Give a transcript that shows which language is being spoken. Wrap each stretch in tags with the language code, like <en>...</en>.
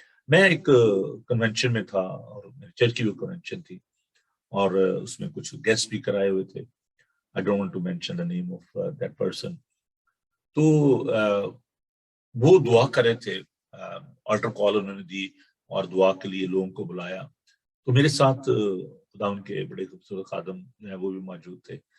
<ur>میں ایک کنونشن میں تھا، اور میری چرچ کی بھی کنونشن تھی، اور اس میں کچھ گیسٹ اسپیکر آئے ہوئے تھے.</ur> <en>I don't want to mention the name of that person.</en> <ur>تو وہ دعا کر رہے تھے، آلٹر کال انہوں نے دی اور دعا کے لیے لوگوں کو بلایا. تو میرے ساتھ خدا ان کے بڑے خوبصورت خادم جو ہے وہ بھی موجود تھے.</ur>